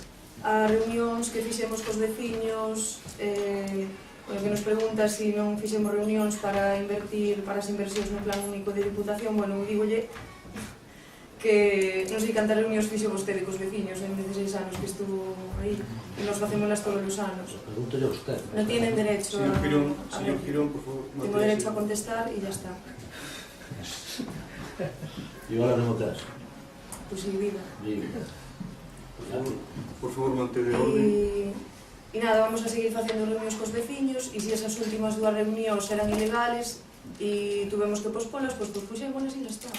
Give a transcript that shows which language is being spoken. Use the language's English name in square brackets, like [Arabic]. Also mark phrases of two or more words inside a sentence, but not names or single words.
[Galician] As reunións que fixemos cos veciños, que nos pregunta se non fixemos reunións para invertir para as inversións no plan único de Diputación. Bueno, dígolle que non sei cantas reunións fixo vostede cos veciños en 16 anos que estuvo aí, e nos facémolas todos os anos. [Spanish] Pregúntele a usted. Non tienen derecho a... Señor Girón, por favor. Tengo derecho a contestar e ya está. [Galician] E agora non o tes? Pois sí, viva. Por favor, mantede orden. E nada, vamos a seguir facendo reunións cos veciños, e se esas últimas dúas reunións eran ilegales e tuvemos que pospolas, pois pospuxémolas e ya está.